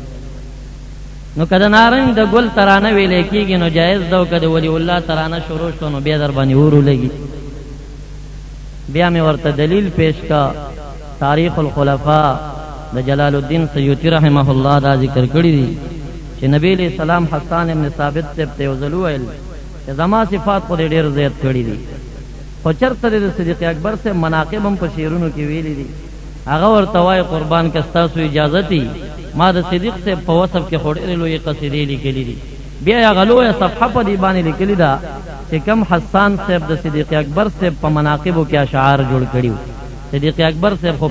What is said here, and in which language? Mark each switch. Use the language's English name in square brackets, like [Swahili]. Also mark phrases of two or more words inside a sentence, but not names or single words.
[Pashto] نو کده نارنج د ګل ترانه ویلې کېږي نو جایز دو کده ولی الله ترانه شروع شو نو بیا در باندې ورو لګي بیا مې ورته دلیل پیش کا تاریخ الخلفاء د جلال الدین سیوطی [Arabic] رحمه الله [Pashto] دا ذکر کړی دي چې نبی [Arabic] علیہ السلام [Pashto] حسان ابن ثابت سے ته وزلو ویل چې زما صفات خو ډېر زیات کړی دي خو چرته د صدیق اکبر سے مناقب هم په شعرونو کې ویلي دي هغه ورته وای قربان کستا سو اجازه دي ما د صدیق سے په وصف کې خورې لوی قصیدې لیکلې دي بیا هغه لوی صفحه په دی باندې لیکلې ده چې کم حسان صاحب د صدیق اکبر سے په مناقبو کې اشعار جوړ کړیو صدیق اکبر صاحب خو